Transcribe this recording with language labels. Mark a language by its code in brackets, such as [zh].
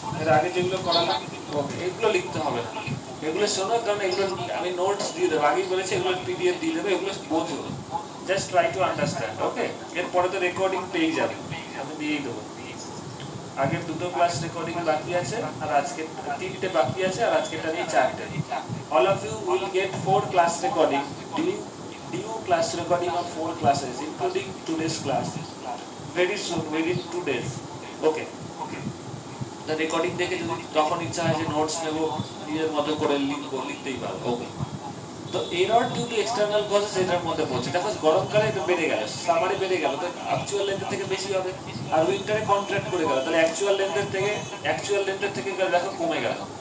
[bn] এর আগে যেগুলো করালাম, ওকে, এগুলো লিখতে হবে না। এগুলো শোনো, কারণ এগুলো আমি নোটস দিয়ে দেবো, আগেই বলেছি এগুলো পিডিএফ দিয়ে দেবো, এগুলো বোঝো, [en] Just try to understand. [bn] ওকে, এরপরে তো রেকর্ডিং পেয়ে যাবে, আমি দিয়েই দেবো। আগের দুটো ক্লাস রেকর্ডিং বাকি আছে, আর আজকে 3টে বাকি আছে, আর আজকেটা নিয়ে 4টে। [en] all of you will get 4 class recording, due class recording of 4 classes including today's class very soon, within 2 days. [bn] Okay, the recording দেখে যদি তখন ইচ্ছা হয় যে নোটস নেব, নিজের মতো করে লিখতেই পারো। ওকে, তো error due to external causes এটার মধ্যে পড়ছে। দেখো গরমকালে এটা বেড়ে গেল, সামারে বেড়ে গেল, তো অ্যাকচুয়াল লেন্থের থেকে বেশি হবে। আর উইন্টারে কন্ট্রাক্ট করে গেল, তাহলে অ্যাকচুয়াল লেন্থের থেকে দেখো কমে গেল।